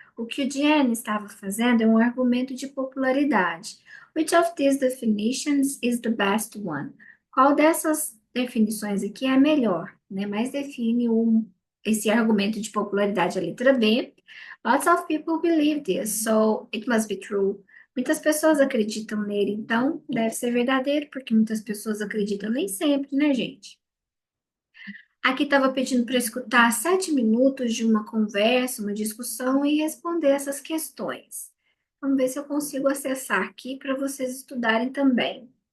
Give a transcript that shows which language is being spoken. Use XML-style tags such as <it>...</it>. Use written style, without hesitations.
<pt>O que o Jen estava fazendo é um argumento de popularidade.</pt> <en>Which of these definitions is the best one?</en> <pt>Qual dessas definições aqui é a melhor, né? Mais define esse argumento de popularidade, a letra B.</pt> <en>Lots of people believe this, so it must be true.</en> <pt>Muitas pessoas acreditam nele, então deve ser verdadeiro, porque muitas pessoas acreditam nem sempre, né, gente? Aqui estava pedindo para escutar 7 minutos de uma conversa, uma discussão e responder essas questões. Vamos ver se eu consigo acessar aqui para vocês estudarem também.</pt>